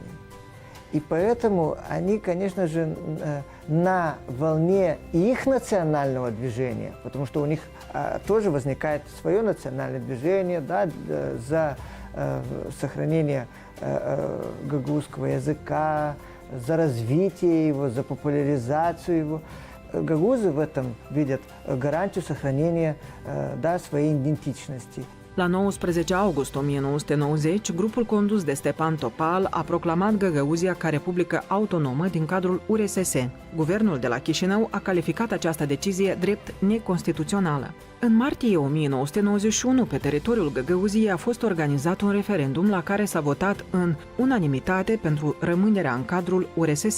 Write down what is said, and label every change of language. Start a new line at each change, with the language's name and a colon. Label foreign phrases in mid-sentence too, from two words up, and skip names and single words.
Russian: И поэтому они, конечно же, на волне их национального движения, потому что у них тоже возникает свое национальное движение, да, за сохранение гагаузского языка, за развитие его, за популяризацию его. Гагаузы в этом видят гарантию сохранения, да, своей идентичности.
Romanian: La 19 august 1990, grupul condus de Stepan Topal a proclamat Găgăuzia ca republică autonomă din cadrul URSS. Guvernul de la Chișinău a calificat această decizie drept neconstituțională. În martie 1991, pe teritoriul Găgăuziei a fost organizat un referendum la care s-a votat în unanimitate pentru rămânerea în cadrul URSS.